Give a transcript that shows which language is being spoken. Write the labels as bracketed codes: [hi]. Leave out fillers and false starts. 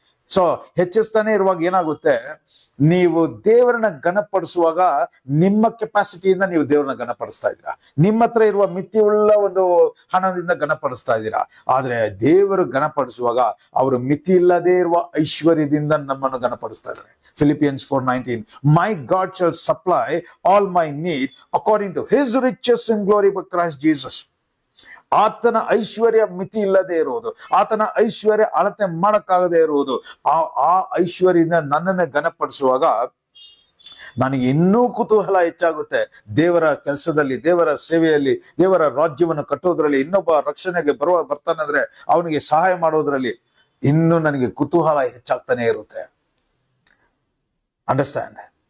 [kn] So ಹೆಚ್ಚಿಸ್ತಾನೆ ಇರುವಾಗ ಏನಾಗುತ್ತೆ, ನೀವು ದೇವರನ್ನ ಘನಪಡಿಸುವಾಗ ನಿಮ್ಮ ಕೆಪಾಸಿಟಿಯಿಂದ ನೀವು ದೇವರನ್ನ ಘನಪಡಿಸ್ತಾ ಇದ್ದೀರಾ, ನಿಮ್ಮ ಹತ್ರ ಇರುವ ಮಿತಿಯುಳ್ಳ ಒಂದು ಹಣದಿಂದ ಘನಪಡಿಸ್ತಾ ಇದ್ದೀರಾ. ಆದ್ರೆ ದೇವರು ಘನಪಡಿಸುವಾಗ ಅವರು ಮಿತಿ ಇಲ್ಲದೆ ಇರುವ ಐಶ್ವರ್ಯದಿಂದ ನಮ್ಮನ್ನು ಘನಪಡಿಸ್ತಾ ಇದ್ದಾರೆ. [en] Philippians 4:19, my God shall supply all my need according to his riches in glory by Christ Jesus. [kn] ಆತನ ಐಶ್ವರ್ಯ ಮಿತಿ ಇಲ್ಲದೆ ಇರುವುದು, ಆತನ ಐಶ್ವರ್ಯ ಅಳತೆ ಮಾಡಕ್ಕಾಗದೆ ಇರುವುದು, ಆ ಐಶ್ವರ್ಯದಿಂದ ನನ್ನನ್ನು ಘನಪಡಿಸುವಾಗ ನನಗೆ ಇನ್ನೂ ಕುತೂಹಲ ಹೆಚ್ಚಾಗುತ್ತೆ. ದೇವರ ಕೆಲಸದಲ್ಲಿ, ದೇವರ ಸೇವೆಯಲ್ಲಿ, ದೇವರ ರಾಜ್ಯವನ್ನು ಕಟ್ಟೋದ್ರಲ್ಲಿ, ಇನ್ನೊಬ್ಬ ರಕ್ಷಣೆಗೆ ಬರ್ತಾನಂದ್ರೆ ಅವನಿಗೆ ಸಹಾಯ ಮಾಡೋದ್ರಲ್ಲಿ ಇನ್ನೂ ನನಗೆ ಕುತೂಹಲ ಹೆಚ್ಚಾಗ್ತಾನೆ ಇರುತ್ತೆ. ಅಂಡರ್ಸ್ಟ್ಯಾಂಡ್?